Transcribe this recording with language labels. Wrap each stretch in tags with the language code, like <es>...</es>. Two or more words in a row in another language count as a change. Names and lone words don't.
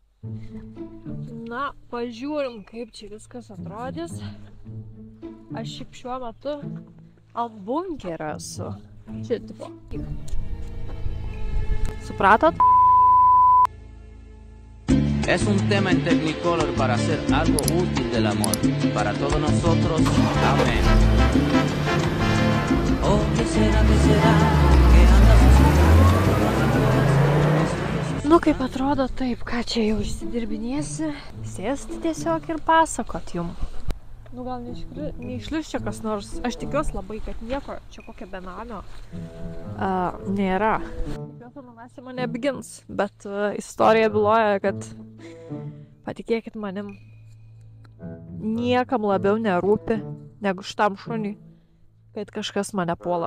<lt>Na, pažiūrim, kaip čia viskas atrodys. Aš šiaip šiuo metu ant bunkerio esu. Čia tipo. Supratot?</lt> <es>Es un tema en Technicolor para hacer algo útil del amor. Para todos nosotros. Amén. Oh, ¿qué será, que andas buscando?</es> <lt>Nu, kaip atrodo taip, ką čia jau išsidirbinėsi. Sėsti tiesiog ir pasakot jum. Nu, gal neišlius čia kas nors. Aš tikiuosi labai, kad nieko čia kokio benamio nėra. Tikiuosi, manęs mane apgins, bet istorija byloja, kad patikėkit manim, niekam labiau nerūpi negu šitam šuniui, kad kažkas mane puola.</lt>